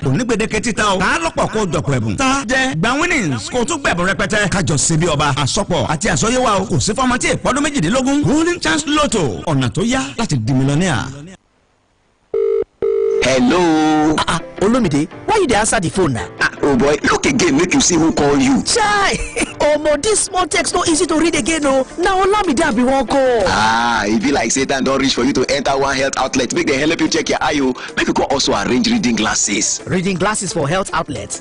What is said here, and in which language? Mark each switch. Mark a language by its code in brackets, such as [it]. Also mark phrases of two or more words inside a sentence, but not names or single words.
[yo] kò ní gbèdéke títa o ta lọ́pọ̀ kó jọ̀pọ̀ ẹ̀bùn ta jẹ́ gba winnings kó tún gbẹ̀bùn rẹpẹtẹ kájọ ṣe bí ọba àsọpọ̀ àti àsọyéwà o kò sí fọmọ tí ìpọ́dún méjìdínlógún Golden Chance Lotto ọ̀nà tó yá láti di mílíọ̀nìà. [pcm] Hello. Olumide, why you dey answer the phone now? Oh boy, look again, make you see who call you. Chai! Omo, this small text no easy to read again, oh. Now Olamide I be one call. E be like Satan don reach for you to enter one health outlet. Make dem help you check your eye, oh. Make you go also arrange reading glasses. Reading glasses for health outlets?